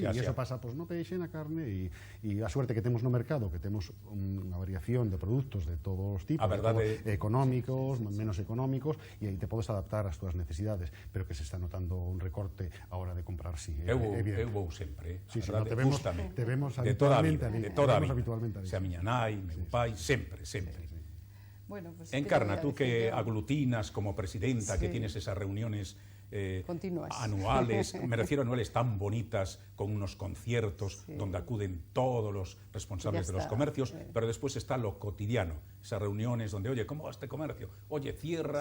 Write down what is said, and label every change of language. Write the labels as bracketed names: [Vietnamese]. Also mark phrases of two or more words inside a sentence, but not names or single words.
[Galician] E iso pasa no peixe, na carne, e a suerte que temos no mercado, que temos unha variación de produtos de todos os tipos, económicos, menos económicos, e aí te podes adaptar ás túas necesidades, pero que se está notando un recorte a hora de comprar, sí, eu vou sempre, te vemos de toda a habitualmente vida, se a miña nai, meu pai, sempre. [Spanish] Bueno, pues encarna, tú que aglutinas como presidenta, sí, que tienes esas reuniones continuas, anuales, me refiero a anuales tan bonitas, con unos conciertos sí, donde acuden todos los responsables de los comercios, pero después está lo cotidiano, esas reuniones donde, oye, ¿cómo va este comercio? Oye, ¿cierra,